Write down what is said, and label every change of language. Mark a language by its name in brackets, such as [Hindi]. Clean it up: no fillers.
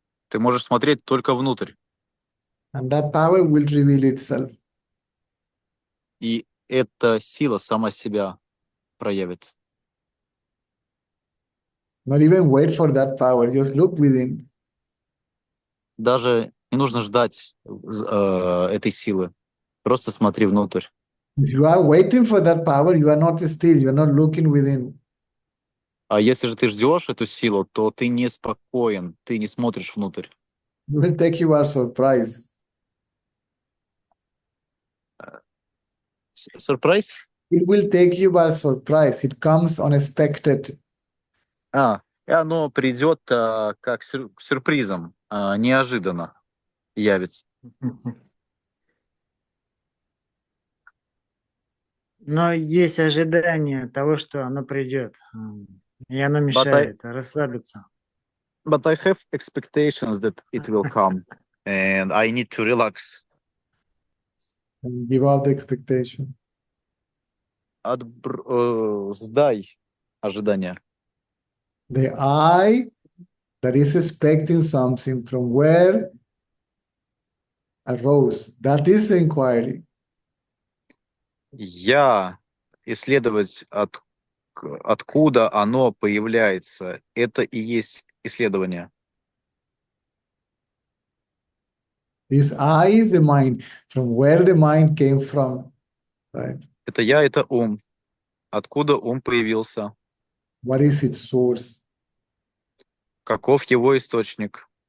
[Russian] Ты можешь смотреть только внутрь. [English] and that power will reveal itself. [Russian] И эта сила сама себя проявит. [English] Not even wait for that power, just look within. [Russian] Даже не нужно ждать этой силы. Просто смотри внутрь. [English] If you are waiting for that power, you are not still, you are not looking within. [Russian] А если же ты ждешь эту силу, то ты не спокоен, ты не смотришь внутрь. [English] It will take you by surprise. [Russian] Сюрприз? [English] It will take you by surprise. It comes unexpected. [Russian] И оно придет как сюрпризом. неожиданно явится. Но есть ожидание того, что оно придет. И оно мешает расслабиться. [English] But I have expectations that it will come, and I need to relax. And give up the expectation. [Russian] Сдай ожидания. [English] The I that is expecting something from where arose. That is the inquiry. [Russian] Я исследовать, откуда оно появляется. Это и есть исследование. [English] This I is the mind, from where the mind came from, right? [Russian] Это я, это ум. Откуда ум появился? [English] What is its source? [Russian] Каков его источник?